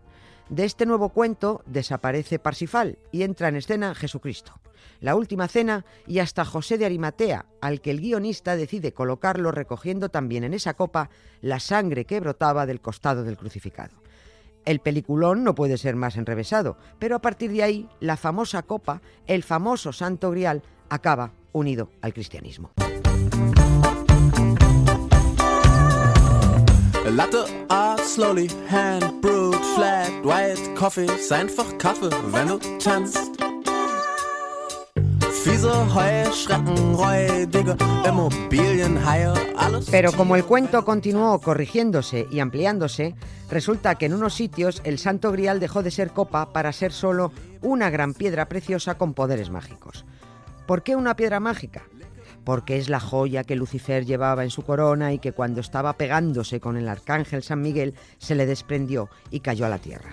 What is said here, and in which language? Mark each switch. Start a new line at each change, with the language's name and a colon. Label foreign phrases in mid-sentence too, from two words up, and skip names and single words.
Spanish: De este nuevo cuento desaparece Parsifal y entra en escena Jesucristo, la última cena y hasta José de Arimatea, al que el guionista decide colocarlo recogiendo también en esa copa la sangre que brotaba del costado del crucificado. El peliculón no puede ser más enrevesado, pero a partir de ahí la famosa copa, el famoso Santo Grial, acaba unido al cristianismo.
English: Latte art slowly, hand brewed, flat white coffee,
German: ist einfach Kaffee, wenn du tanzt. Fiese Heuschrecken, räudige Immobilienhaie, alles.
Spanish: Pero como el cuento continuó corrigiéndose y ampliándose, resulta que en unos sitios el Santo Grial dejó de ser copa para ser solo una gran piedra preciosa con poderes mágicos. ¿Por qué una piedra mágica? Porque es la joya que Lucifer llevaba en su corona y que cuando estaba pegándose con el arcángel San Miguel se le desprendió y cayó a la tierra.